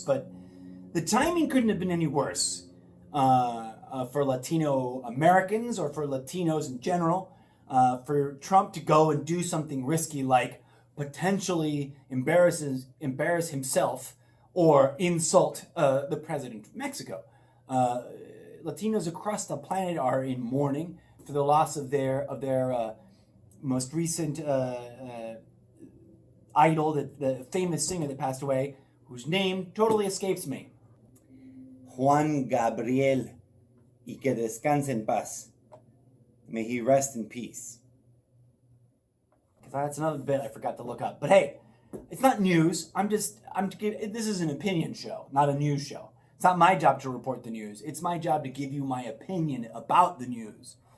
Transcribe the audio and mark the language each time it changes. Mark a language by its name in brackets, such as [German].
[English] But the timing couldn't have been any worse for Latino Americans or for Latinos in general, for Trump to go and do something risky like potentially embarrass himself or insult the president of Mexico. Latinos across the planet are in mourning for the loss of their most recent idol, the famous singer that passed away, whose name totally escapes me. [Spanish] Juan Gabriel, y que descanse en paz. [English] May he rest in peace. Because that's another bit I forgot to look up. But hey, it's not news. This is an opinion show, not a news show. It's not my job to report the news. It's my job to give you my opinion about the news.